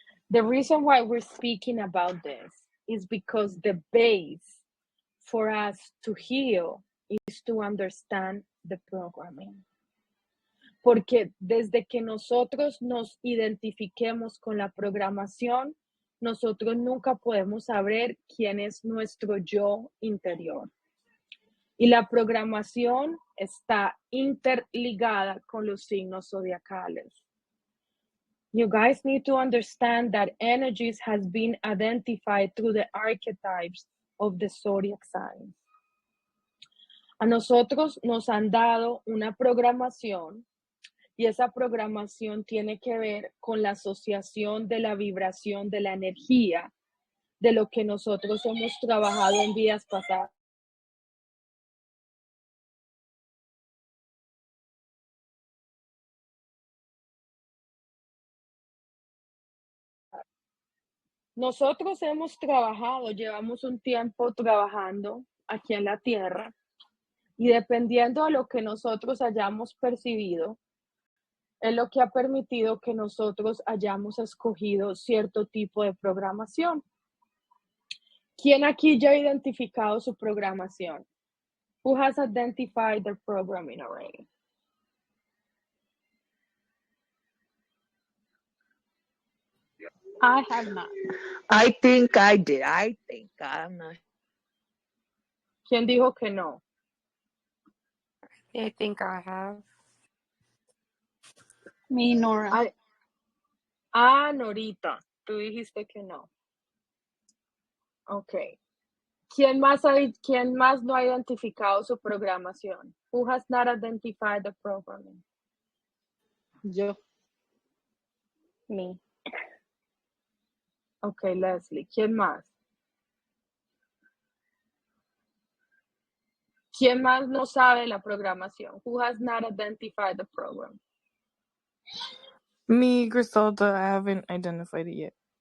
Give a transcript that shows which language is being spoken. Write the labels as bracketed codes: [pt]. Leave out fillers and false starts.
[en] The reason why we're speaking about this is because the base for us to heal is to understand the programming. [es] Porque desde que nosotros nos identifiquemos con la programación, nosotros nunca podemos saber quién es nuestro yo interior. Y la programación está interligada con los signos zodiacales. [en] You guys need to understand that energies has been identified through the archetypes of the zodiac signs. [es] A nosotros nos han dado una programación y esa programación tiene que ver con la asociación de la vibración de la energía de lo que nosotros hemos trabajado en vidas pasadas. Nosotros hemos trabajado, llevamos un tiempo trabajando aquí en la Tierra y dependiendo de lo que nosotros hayamos percibido, es lo que ha permitido que nosotros hayamos escogido cierto tipo de programación. ¿Quién aquí ya ha identificado su programación? [en] Who has identified their programming already? I have not. I think I did. I think I'm not. [es] ¿Quién dijo que no? [en] I think I have. Me, Nora. [es] Norita, tú dijiste que no. Ok. ¿Quién más no ha identificado su programación? [en] Who has not identified the programming? [es] Yo. [en] Me. [es] Ok, Leslie. ¿Quién más? ¿Quién más no sabe la programación? [en] Who has not identified the program? Me, Griselda, I haven't identified it yet.